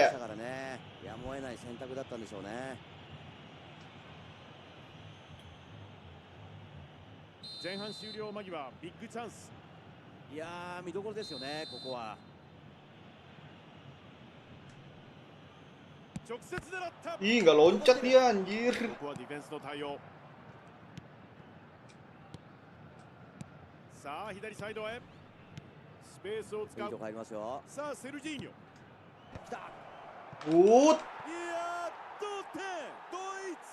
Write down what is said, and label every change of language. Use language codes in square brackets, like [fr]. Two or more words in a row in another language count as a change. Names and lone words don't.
[ja] っていきましたからね。やむを得ない選択だったんでしょうね。前半終了間際、ビッグチャンス。いやー、見どころですよね、ここは。直接狙った。 [id] Ih, nggak loncat dia anjir. [ja] ここはディフェンスの対応。さあ左サイドへ。スペースを使う。いいとこ入りますよ。さあセルジーニョ。来た。 Ut. いやー、同点。ドイツ。